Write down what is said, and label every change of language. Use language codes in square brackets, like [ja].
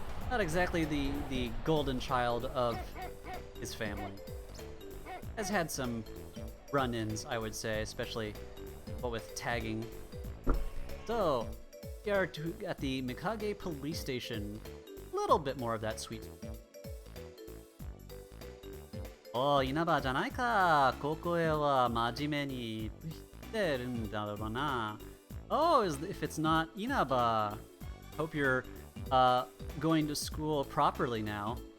[en] Not exactly the golden child of his family. Has had some run-ins, I would say, especially with tagging. So, we are at the Mikage police station. A little bit more of that sweet. [ja] Oh, Inaba じゃないか。ここへは真面目に来てるんだろうな。 [en] Oh, if it's not Inaba. Hope you're going to school properly now.